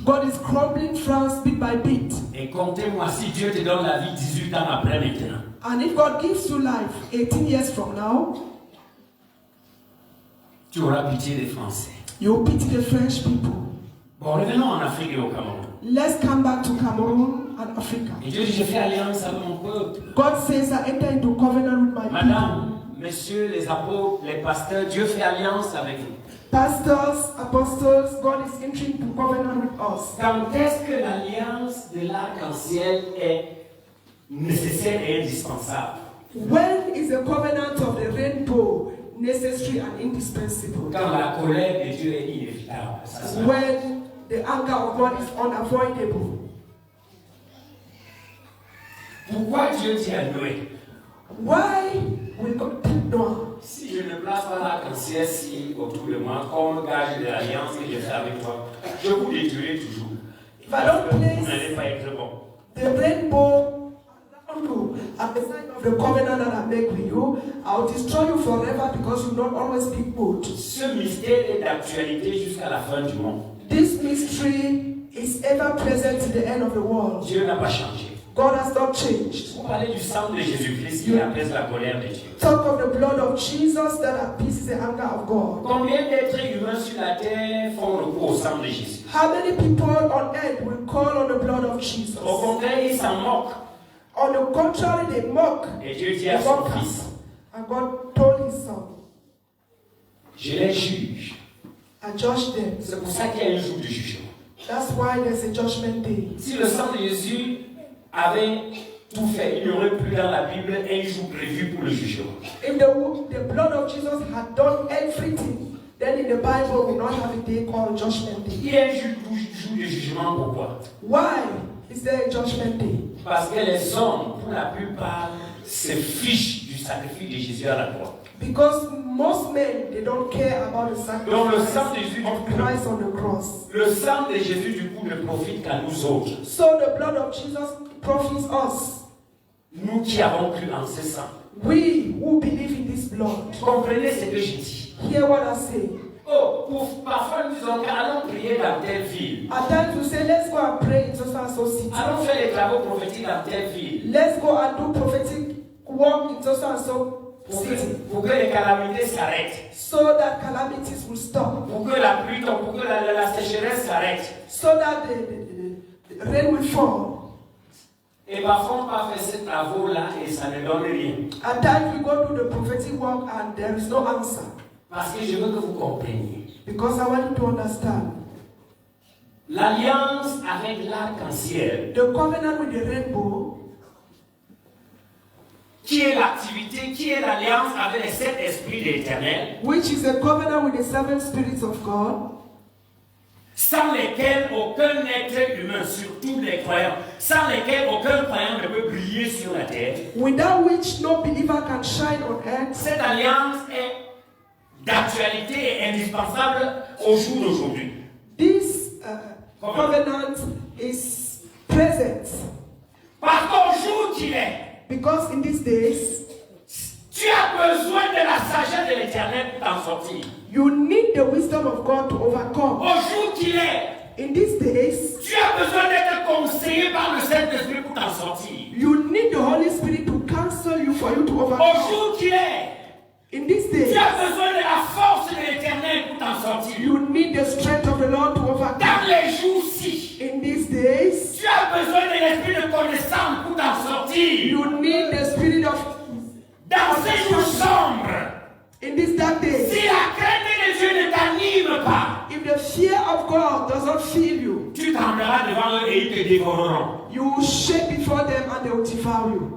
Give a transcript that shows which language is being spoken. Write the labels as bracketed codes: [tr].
[en] God is crumbling France bit by bit. [fr] Et comptez-moi, si Dieu te donne la vie 18 ans après maintenant, [en] And if God gives you life 18 years from now, [fr] tu auras pitié des Français. [en] you pity the French people. [fr] Bon, revenons en Afrique et au Cameroun. [en] Let's come back to Cameroon and Africa. [fr] Et Dieu dit, je fais alliance avec mon peuple. [en] God says, I enter into covenant with my people. [fr] Madame, messieurs, les apôtres, les pasteurs, Dieu fait alliance avec vous. [en] Pastors, apostles, God is entering into covenant with us. [fr] Quand est-ce que l'alliance de l'arc-en-ciel est nécessaire et indispensable? [en] When is the covenant of the rainbow necessary and indispensable? [fr] Quand la colère de Dieu est inévitable. Ça. [en] When the anger of God is unavoidable. [fr] Pourquoi Dieu dit à Noé, [en] Why will God tell Noah, [fr] si je ne place pas l'arc-en-ciel si autour de moi, comme gage de l'alliance que j'ai fait avec toi, je vous détruirai toujours. Parce que vous n'allez pas être bon. [en] the rainbow around you at the sign of the covenant that I make with you, I'll destroy you forever because you not always speak good. [fr] Ce mystère est d'actualité jusqu'à la fin du monde. [en] This mystery is ever present to the end of the world. [fr] Dieu n'a pas changé. [en] God has not changed. [fr] Vous parlez du sang de Jésus-Christ qui apaise la colère de Dieu. [en] Talk of the blood of Jesus that appeases the anger of God. [fr] Combien d'êtres humains sur la terre font recours au sang de Jésus? [en] How many people on earth will call on the blood of Jesus? [fr] Au contraire, ils s'en moquent. [en] On the contrary, they mock. [fr] Et Dieu dit à son fils, [en] And God told his son, [fr] je les juge. [en] I judge them. [fr] C'est pour ça qu'il y a un jour de jugement. [en] That's why there's a judgment day. [fr] Si le sang de Jésus avait tout fait, il n'y aurait plus dans la Bible un jour prévu pour le jugement. [en] If the blood of Jesus had done everything, then in the Bible we not have a day called Judgment Day. [fr] Il y a un jour de jugement, pourquoi? [en] Why is there a Judgment Day? [fr] Parce que les hommes, pour la plupart, se fichent du sacrifice de Jésus à la croix. [en] Because most men, they don't care about the [fr] Donc le [en] sacrifice [fr] sang de Jésus, [en] of Christ on the cross. [fr] le sang de Jésus du coup ne profite qu'à nous autres. [en] So the blood of Jesus profits us. [fr] Nous qui avons cru en ce sang. [en] We who believe in this blood. [fr] Comprenez ce que je dis. [en] Hear what I say. [fr] Oh, parfois nous disons allons prier dans telle ville. [en] At times we say, let's go and pray in so and so city. [fr] Allons faire les travaux prophétiques dans telle ville. [en] Let's go and do prophetic work in so and so city. [fr] Pour que les calamités s'arrêtent. [en] So that calamities will stop. [fr] Pour que la pluie tombe, pour que la sécheresse s'arrête. [en] So that the rain will fall. [fr] Et parfois on va faire ces travaux-là et ça ne donne rien. [en] At times we go do the prophetic work and there is no answer. [fr] Parce que je veux que vous compreniez. [en] Because I want you to understand. [fr] L'alliance avec l'arc-en-ciel, [en] The covenant with the rainbow, [fr] qui est l'activité, qui est l'alliance avec les 7 esprits de l'Éternel, [en] which is a covenant with the 7 spirits of God, [fr] sans lesquels aucun être humain, surtout les croyants, sans lesquels aucun croyant ne peut briller sur la terre. [en] without which no believer can shine on earth. [fr] Cette alliance est d'actualité et indispensable au jour d'aujourd'hui. [en] This covenant is present [fr] Parce qu'au jour qu'il est, [en] because in these days [fr] tu as besoin de la sagesse de l'Éternel pour t'en sortir. [en] you need the wisdom of God to overcome. [fr] Au jour qu'il est, [en] In these days [fr] tu as besoin d'être conseillé par le Saint-Esprit pour t'en sortir. [en] you need the Holy Spirit to counsel you for you to [fr] Au [en] overcome. [fr] jour qu'il est, [en] In these [fr] tu [en] days [fr] as besoin de la force de l'Éternel pour t'en sortir. [en] you need the strength of the Lord to [fr] Dans [en] overcome. [fr] les jours-ci, [en] In these days [fr] tu as besoin de l'esprit de connaissance pour t'en sortir. [en] you need the spirit of [fr] Dans ces jours sombres, [en] in these dark days. [fr] si la crainte de Dieu ne t'anime pas, [en] If the fear of God does not fill you, [fr] tu trembleras devant eux et ils te dévoreront. [en] you will shake before them and they will devour you.